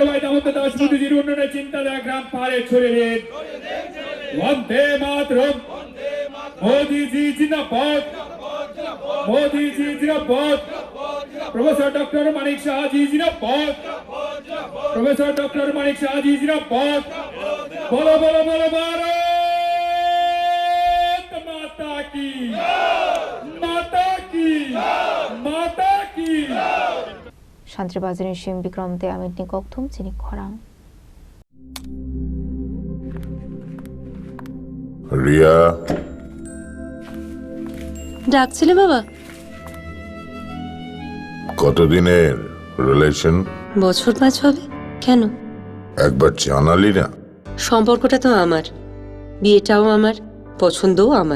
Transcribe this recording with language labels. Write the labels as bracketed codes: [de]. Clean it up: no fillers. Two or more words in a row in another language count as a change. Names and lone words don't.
[hi] भाई दामोदर दास मोदी जी उन्होंने चिंताधारा ग्राम पारे छोड़े दिए वंदे मातरम मोदी जी जिंदाबाद मोदी जी जिंदाबाद प्रोफेसर डॉक्टर मानिक शाह जी जिंदाबाद प्रोफेसर डॉक्टर मानिक शाह जी जिंदाबाद बोलो बोलो बोलो भारत माता की माता की माता की [trp] Shantri Bazini Shim Bikram Te Amit Nikok Thum Chini Khorang [bn] রিয়া ডাকছিলে বাবা? কতদিনের রিলেশন? বছর 5 হবে। কেন? একবার জানালি না? সম্পর্কটা তো আমার, বিয়েটাও আমার, পছন্দও আমার।